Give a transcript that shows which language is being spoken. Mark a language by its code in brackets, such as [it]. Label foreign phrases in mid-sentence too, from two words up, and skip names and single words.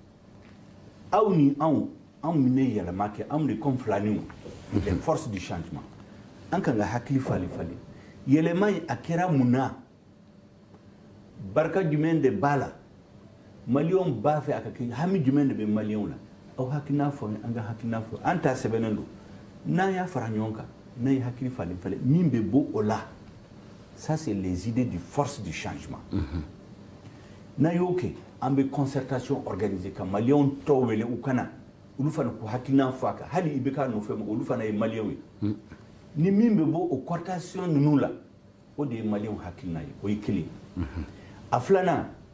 [bm] aw ni anw minɛ yɛlɛma kɛ anw de comme filaninw [fr] les forces du changement [bm] an kan ka hakili falen falen yɛlɛma in a kɛra mun na barika jumɛn de b'a la maliyɛnw b'a fɛ a ka kɛ hami jumɛn de bɛ maliyɛnw la aw hakilina fɔ an ka hakilina fɔ an ta sɛbɛnnen don n'an y'a fara ɲɔgɔn kan n'an ye hakili falen falen min bɛ bɔ o la [fr] ça c'est les idées du force du changement [bm] n'an y'o kɛ an bɛ [fr] concertation organiser [bm] ka maliyɛnw tɔw wele u kana olu fana k'u hakilina fɔ a kan hali i bɛ k'a nɔfɛ mɔgɔ olu fana ye maliyɛnw ye ni min bɛ bɔ o cooptation ninnu la o de ye maliyɛnw hakilina ye o ye kelen a filanan